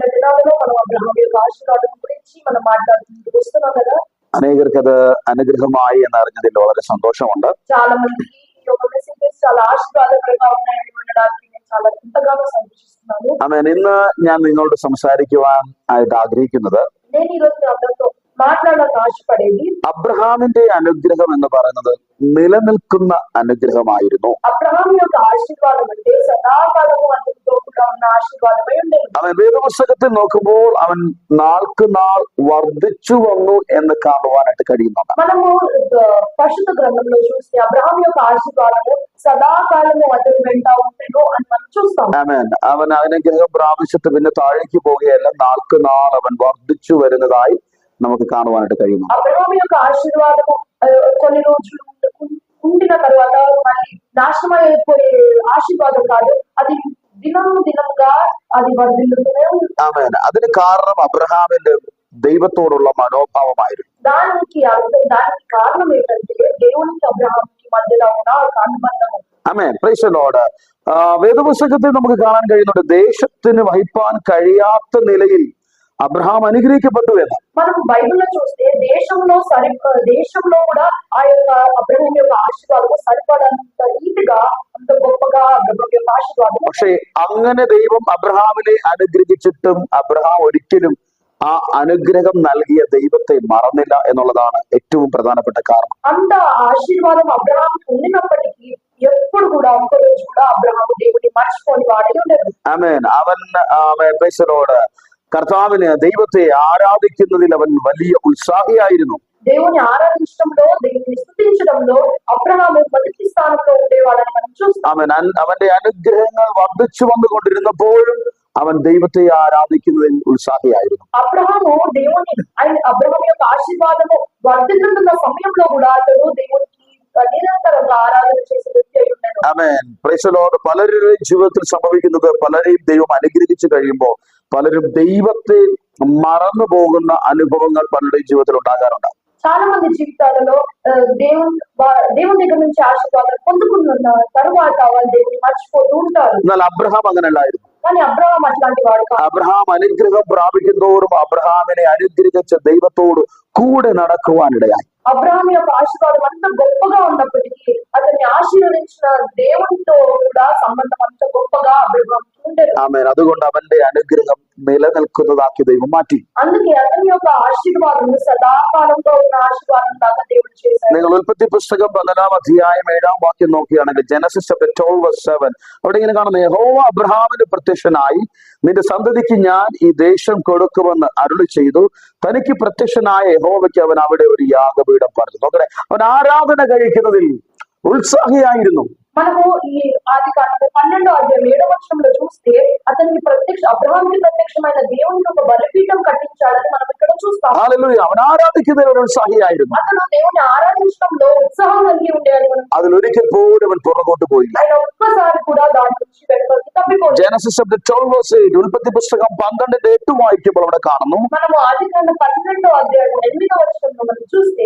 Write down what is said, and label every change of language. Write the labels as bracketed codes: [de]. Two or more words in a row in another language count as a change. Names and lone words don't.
[ml] അനേകർക്ക് അത് അനുഗ്രഹമായി എന്നറിഞ്ഞതിൽ വളരെ സന്തോഷമുണ്ട്. ആമേൻ. ഇന്ന് ഞാൻ നിങ്ങളോട് സംസാരിക്കുവാൻ ആയിട്ട് ആഗ്രഹിക്കുന്നത് അബ്രഹാമിന്റെ അനുഗ്രഹം എന്ന് പറയുന്നത് നിലനിൽക്കുന്ന അനുഗ്രഹമായിരുന്നു. അവൻ വേദപുസ്തകത്തിൽ നോക്കുമ്പോൾ അവൻ നാൾക്ക് നാൾ വർദ്ധിച്ചു വന്നു എന്ന് കാണുവാനായിട്ട് കഴിയുന്നുണ്ട്. [te] పరిశుద్ధ గ్రంథంలో చూస్తే అబ్రహాం యొక్క ఆశీర్వాదము సదాకాలము అతని వెంట ఉండెను అని మనం చూస్తాం. [ml] ആമേൻ. അവൻ അനുഗ്രഹം പ്രാപിച്ചിട്ട് പിന്നെ താഴേക്ക് പോകുകയല്ല, നാൾക്ക് നാൾ അവൻ വർദ്ധിച്ചു വരുന്നതായി നമുക്ക് കാണുവാനായിട്ട് കഴിയുന്നു. [te] అబ్రహాం యొక్క ఆశీర్వాదము కొన్ని రోజులు ఉండిన తర్వాత మళ్ళీ నాశనమైపోయే ఆశీర్వాదం కాదు, అది దినంగా అది వర్ధిల్లుతూనే ఉంది. [ml] ആമേൻ. അതിന് കാരണം അബ്രഹാമിന്റെ ദൈവത്തോടുള്ള മനോഭാവമായിരുന്നു. [te] దానికి కారణం ఏంటంటే దేవునికి అబ్రహాంకి మధ్యలో ఉన్న అనుబంధం. [ml] ആമേൻ. [en] praise the Lord. [ml] വേദപുസ്തകത്തിൽ നമുക്ക് കാണാൻ കഴിയുന്നുണ്ട്, ദേശത്തിന് വഹിപ്പാൻ കഴിയാത്ത നിലയിൽ [te] అబ్రహాం అనుగ్రహించబడ్డు [ml] എന്ന്. [te] మనం బైబిల్లో చూస్తే దేశంలో కూడా ఆ యొక్క అబ్రహాం యొక్క ఆశీర్వాదం సరిపడంత రీతిగా అంత గొప్పగా అబ్రహాం యొక్క ఆశీర్వాదం. [ml] പക്ഷേ അങ്ങനെ ദൈവം അബ്രഹാമിനെ അനുഗ്രഹിച്ചിട്ടും അബ്രഹാം ഒരിക്കലും ആ അനുഗ്രഹം നൽകിയ ദൈവത്തെ മറന്നില്ല എന്നുള്ളതാണ് ഏറ്റവും പ്രധാനപ്പെട്ട കാരണം. [te] అంత ఆశీర్వాదం అబ్రహాం ఉండినప్పటికీ ఎప్పుడు కూడా ఒక్క రోజు కూడా అబ్రహాం దేవుని మర్చిపోని వాడై ఉండదు. [ml] ആമേൻ. അവൻ [en] praise the Lord [ml] കർത്താവിന് ദൈവത്തെ ആരാധിക്കുന്നതിൽ അവൻ വലിയ ഉത്സാഹിയായിരുന്നു. [te] దేవుని ఆరాధించడంలో, దేవుని స్తుతించడంలో అబ్రహాము మొదటి స్థానంలో ఉండేవాడని మనం చూస్తాం. [ml] ആമേൻ. അവന്റെ അനുഗ്രഹങ്ങൾ വർദ്ധിച്ചു വന്നുകൊണ്ടിരുന്നപ്പോഴും അവൻ ദൈവത്തെ ആരാധിക്കുന്നതിൽ ഉത്സാഹിയായിരുന്നു. [te] అబ్రహాము అబ్రహాం యొక్క ఆశీర్వాదము వర్ధిల్లుతున్న సమయంలో కూడా అతడు దేవునికి నిరంతరంగా ఆరాధన చేసే వ్యక్తి అయి ఉన్నాడు. [en] ആമേൻ. praise the Lord. [ml] പലരുടെയും ജീവിതത്തിൽ സംഭവിക്കുന്നത്, പലരെയും ദൈവം അനുഗ്രഹിച്ചു കഴിയുമ്പോൾ പലരും ദൈവത്തെ മറന്നു പോകുന്ന അനുഭവങ്ങൾ പലരുടെയും ജീവിതത്തിൽ ഉണ്ടാകാറുണ്ട്. [te] చాలా మంది జీవితాలలో దేవుని దగ్గర నుంచి ఆశీర్వాదం పొందుకున్న తరువాత వాళ్ళు దేవుని మర్చిపోతూ ఉంటారు. [ml] എന്നാൽ അബ്രഹാം അങ്ങനെയല്ലായിരുന്നു. [te] కానీ అబ్రహాం అట్లాంటి వాడు కాదు. [ml] അബ്രഹാം അനുഗ്രഹം പ്രാപിക്കുന്നതോറും അബ്രഹാമിനെ അനുഗ്രഹിച്ച ദൈവത്തോട് കൂടെ നടക്കുവാനിടയായി. [te] అబ్రహాం యొక్క ఆశీర్వాదం అంత గొప్పగా ఉన్నప్పటికీ అతన్ని ఆశీర్వదించిన దేవునితో కూడా సంబంధం అంత గొప్పగా అబ్రహాం ఉండేది. [ml] ആമേൻ. അതുകൊണ്ട് അവന്റെ അനുഗ്രഹം നിലനിൽക്കുന്നതാക്കി ദൈവം മാറ്റി. [te] అందుకే అతని యొక్క ఆశీర్వాదం సదాకాలంలో ఉన్న ఆశీర్వాదం లాగా దేవుడు చేశాడు. [ml] നിങ്ങൾ ഉൽപ്പത്തി പുസ്തകം 15 അധ്യായം 7 വാക്യം നോക്കുകയാണെങ്കിൽ, [en] Genesis chapter [ml] 12:7, അവിടെ ഇങ്ങനെ കാണുന്ന, യഹോവ അബ്രഹാമിന് പ്രത്യക്ഷനായി നിന്റെ സന്തതിക്ക് ഞാൻ ഈ ദേശം കൊടുക്കുമെന്ന് അരുളി ചെയ്തു. തനിക്ക് പ്രത്യക്ഷനായ യഹോവയ്ക്ക് അവൻ അവിടെ ഒരു യാഗപീഠം പറഞ്ഞു. നോക്കണേ, അവൻ ആരാധന കഴിക്കുന്നതിൽ ഉത്സാഹിയായിരുന്നു. [te] మనము ఈ ఆదికాండం 12వ అధ్యాయం 7వ వచనంలో చూస్తే అతనికి అబ్రహాంకి ప్రత్యక్షమైన దేవునికి ఒక బలిపీఠం కట్టించాడని మనం ఇక్కడ చూస్తాం. హల్లెలూయా. [ml] അവൻ ആരാധിക്കുന്നതിൽ ഉത്സാഹിയായിരുന്നു. [te] అతను దేవుని ఆరాధించడంలో ఉత్సాహం కలిగి ఉండేది. [ml] അതിലൊരിക്കൽ പോലും അവൻ പുറകോട്ട് പോയില്ല. [te] ఆయన ఒక్కసారి కూడా దాని నుంచి తప్పిపోలేదు. [en] Genesis chapter [ml] 12:8, ഉൽപ്പത്തി പുസ്തകം 12:8 വായിക്കുമ്പോൾ അവിടെ കാണുന്നു, [te] మనము ఆదికాండం 12వ అధ్యాయం 8వ వచనంలో మనం చూస్తే